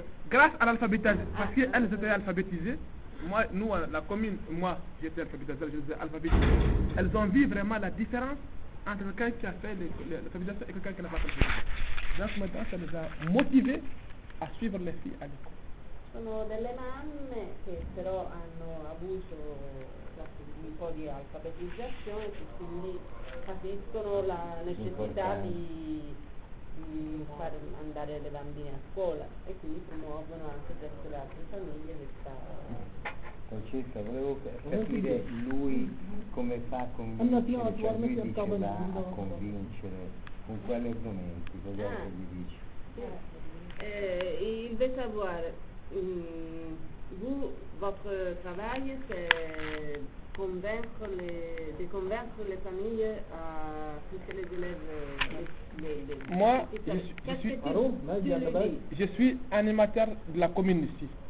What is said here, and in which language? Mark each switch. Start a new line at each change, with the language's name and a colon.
French: grâce à l'alphabétisation, parce qu'elles étaient alphabétisées. Nous, la commune, moi, j'étais alphabétisé, je les ai alphabétisées. Elles ont vu vraiment la différence entre quelqu'un qui a fait l'alphabétisation et quelqu'un qui n'a pas fait l'alphabétisation. Donc maintenant, ça les a motivés a suivre le filles à l'école.
Italian: Sono delle mamme che però hanno avuto un po' di alfabetizzazione e quindi capiscono la necessità di far andare le bambine a scuola e quindi promuovono anche presso le altre famiglie questa... Francesca, volevo capire lui come fa a convincere, cioè lui dice va a convincere con quali argomenti, cosa gli dice?
French: Il veut savoir, vous, votre travail, c'est de convaincre les familles à pousser les élèves. Moi, je suis animateur de la commune ici.